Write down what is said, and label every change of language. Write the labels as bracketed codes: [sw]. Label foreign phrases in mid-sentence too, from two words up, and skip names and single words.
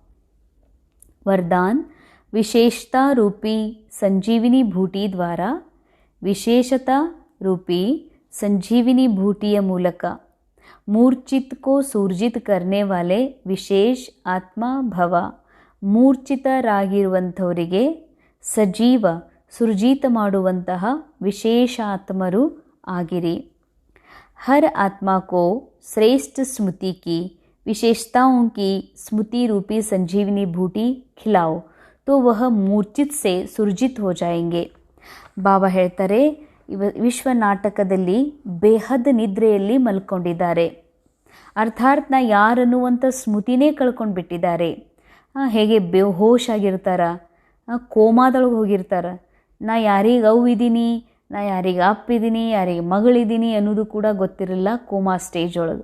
[hi] वरदान विशेषता रूपी संजीवनी बूटी द्वारा, [kn] ವಿಶೇಷತಾ ರೂಪಿ ಸಂಜೀವಿನಿ ಭೂಟಿಯ ಮೂಲಕ [hi] मूर्छित को सुरजीत करने वाले विशेष आत्मा भव. [kn] ಮೂರ್ಛಿತರಾಗಿರುವಂಥವರಿಗೆ ಸಜೀವ ಸುರ್ಜಿತ ಮಾಡುವಂತಹ ವಿಶೇಷ ಆತ್ಮರು ಆಗಿರಿ. [hi] हर आत्मा को श्रेष्ठ स्मृति की विशेषताओं की स्मृति रूपी संजीवनी बूटी खिलाओ तो वह मूर्ಛಿತ से सुरजित हो जाएंगे. [kn] ಬಾಬಾ ಹೇಳ್ತಾರೆ, ವಿಶ್ವ ನಾಟಕದಲ್ಲಿ ಬೇಹದ್ ನಿದ್ರೆಯಲ್ಲಿ ಮಲ್ಕೊಂಡಿದ್ದಾರೆ. ಅರ್ಥಾತ್ ನಾ ಯಾರನ್ನುವಂಥ ಸ್ಮೃತಿನೇ ಕಳ್ಕೊಂಡು ಬಿಟ್ಟಿದ್ದಾರೆ. ಹೇಗೆ ಬೇಹೋಶ್ ಆಗಿರ್ತಾರ, ಕೋಮಾದೊಳಗೆ ಹೋಗಿರ್ತಾರ. ನಾ ಯಾರಿಗೆ ಅವು ಇದ್ದೀನಿ, ನಾ ಯಾರಿಗೆ ಅಪ್ಪಿದ್ದೀನಿ, ಯಾರಿಗೆ ಮಗಳಿದ್ದೀನಿ ಅನ್ನೋದು ಕೂಡ ಗೊತ್ತಿರಲ್ಲ [en] coma stage [kn] ಒಳಗೆ.